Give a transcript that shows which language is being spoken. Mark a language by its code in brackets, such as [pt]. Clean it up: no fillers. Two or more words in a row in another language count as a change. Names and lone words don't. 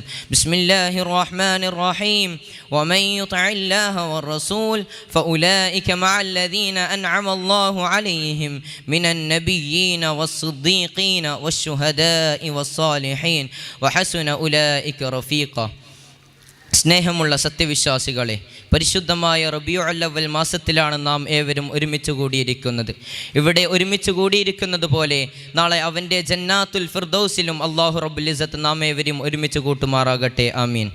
[ar] بسم الله الرحمن الرحيم. ومن يطع الله والرسول فأولئك مع الذين أنعم الله عليهم من النبيين والصديقين والشهداء والصالحين وحسن أولئك رفيقا. [ml] സ്നേഹമുള്ള സത്യവിശ്വാസികളെ, പരിശുദ്ധമായ റബീഉൽ അവ്വൽ മാസത്തിലാണ് നാം ഏവരും ഒരുമിച്ച് കൂടിയിരിക്കുന്നത്. ഇവിടെ ഒരുമിച്ച് കൂടിയിരിക്കുന്നത് പോലെ നാളെ അവൻ്റെ ജന്നാത്തുൽ ഫിർദൗസിലും അല്ലാഹു [ar] رب العزة [ml] നാം ഏവരും ഒരുമിച്ച് കൂട്ടുമാറാകട്ടെ. ആമീൻ.